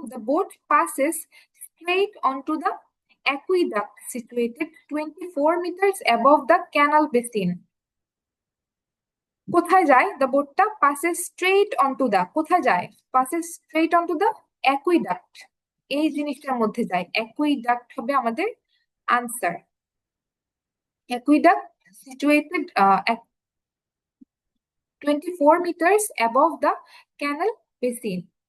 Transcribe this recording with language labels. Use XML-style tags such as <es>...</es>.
<en>the boat passes straight onto the aqueduct situated 24 meters above the canal basin.</en> <bn>কোথায় যায়?</bn> <en>the বোটটা passes straight onto the,</en> <bn>কোথায় যায়?</bn> <en>passes straight onto the aqueduct,</en> <bn>এই জিনিসটার মধ্যে যায়। অ্যাকুইডাক্ট হবে আমাদের answer.</bn> <en>Aqueduct situated 24 meters above the canal basin.</en>